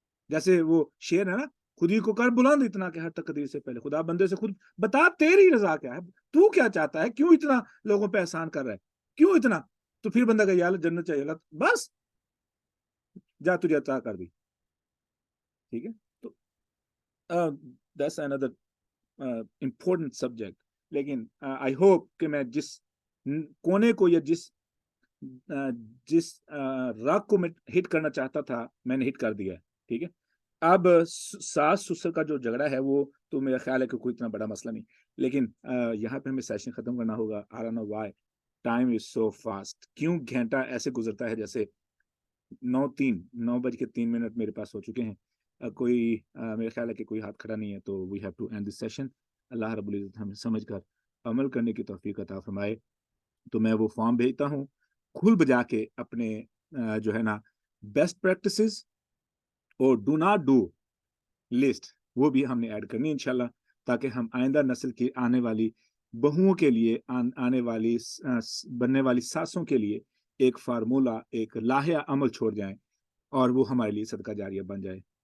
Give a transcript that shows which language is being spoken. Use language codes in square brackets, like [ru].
[ur] جیسے وہ شعر ہے نا، خودی کو کر بلند اتنا کہ ہر تقدیر سے پہلے خدا بندے سے خود بتا تیری رضا کیا ہے، تو کیا چاہتا ہے، کیوں اتنا لوگوں پہ احسان کر رہا ہے، کیوں اتنا؟ تو پھر بندہ کہ یا اللہ جنت چاہیے، اللہ بس جا تجھے عطا کر دی. ٹھیک ہے؟ تو [en] that's another important subject. [ur] لیکن [en] I hope [ur] کہ میں جس کونے کو یا جس راگ کو میں ہٹ کرنا چاہتا تھا میں نے ہٹ کر دیا. ٹھیک ہے؟ اب ساس سسر کا جو جھگڑا ہے وہ تو میرا خیال ہے کہ کوئی اتنا بڑا مسئلہ نہیں، لیکن یہاں پہ ہمیں سیشن ختم کرنا ہوگا. [en] I don't know why time is so fast. [ur] کیوں گھنٹہ ایسے گزرتا ہے جیسے 9:03 میرے پاس ہو چکے ہیں. کوئی میرے خیال ہے کہ کوئی ہاتھ کھڑا نہیں ہے، تو [en] we have to end this session. [ur] اللہ رب العزت ہمیں سمجھ کر عمل کرنے کی توفیق عطا فرمائے. تو میں وہ فارم بھیجتا ہوں، کھل بجا کے اپنے جو ہے نا بیسٹ پریکٹسز اور ڈو ناٹ ڈو لسٹ وہ بھی ہم نے ایڈ کرنی انشاءاللہ، تاکہ ہم آئندہ نسل کی آنے والی بہوؤں کے لیے، آنے والی بننے والی ساسوں کے لیے ایک فارمولہ، ایک لاہیا عمل چھوڑ جائیں، اور وہ ہمارے لیے صدقہ جاریہ بن جائے.